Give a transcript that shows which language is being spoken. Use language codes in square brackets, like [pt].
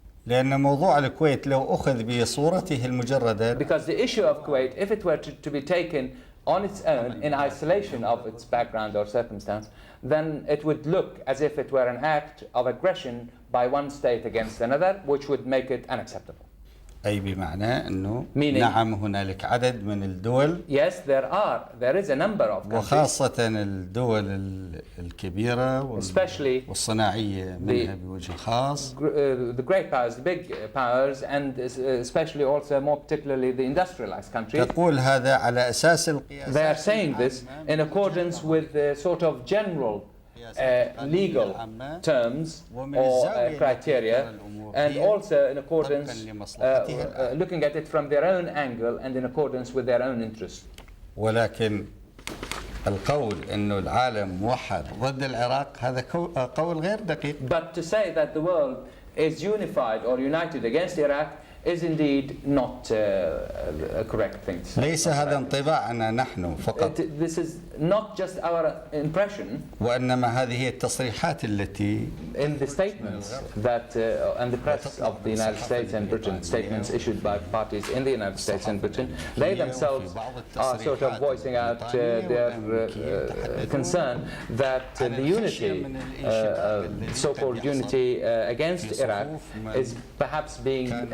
[ar] لأن موضوع الكويت لو أخذ بصورته المجردة. [en] Because the issue of Kuwait, if it were to be taken on its own, in isolation of its background or circumstance, then it would look as if it were an act of aggression by one state against another, which would make it unacceptable. [ar] أي بمعنى أنه نعم هنالك عدد من الدول. [en] Yes, there is a number of countries. [ar] وخاصة الدول الكبيرة والصناعية منها بوجه خاص. [en] The great powers, the big powers, and especially also more particularly the industrialized countries. [ar] تقول هذا على أساس القياس. [en] They are saying this in accordance with the sort of general legal terms or criteria, and also in accordance, looking at it from their own angle and in accordance with their own interests. [ar] ولكن القول إنه العالم موحد ضد العراق هذا قول غير دقيق. [en] But to say that the world is unified or united against Iraq is indeed not a correct thing to say. [ar] ليس هذا انطباعنا نحن فقط. [en] This is not just our impression. [ar] وإنما هذه هي التصريحات التي [en] in the statements that and the press of the United States and Britain, statements issued by parties in the United States and Britain, they themselves are sort of voicing out their concern that the unity, so-called unity against Iraq, is perhaps being